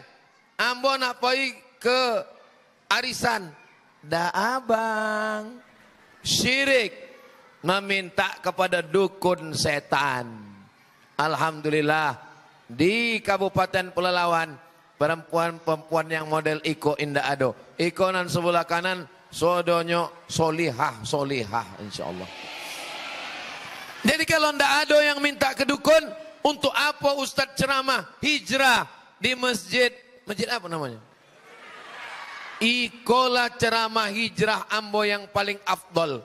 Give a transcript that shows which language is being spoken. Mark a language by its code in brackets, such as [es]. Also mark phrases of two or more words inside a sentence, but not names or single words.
[min] Ambo nak pergi ke arisan. [id] Dah abang. Syirik. Meminta kepada dukun setan. Alhamdulillah. Di Kabupaten Pelalawan, perempuan-perempuan yang model [min] Iko indah ado. Iko nan sebelah kanan, sodonyo solihah, insyaAllah. [id] Jadi kalau ndak ada yang minta ke dukun, untuk apa Ustadz ceramah hijrah di masjid apa namanya? [min] Ikolah ceramah hijrah ambo yang paling afdol.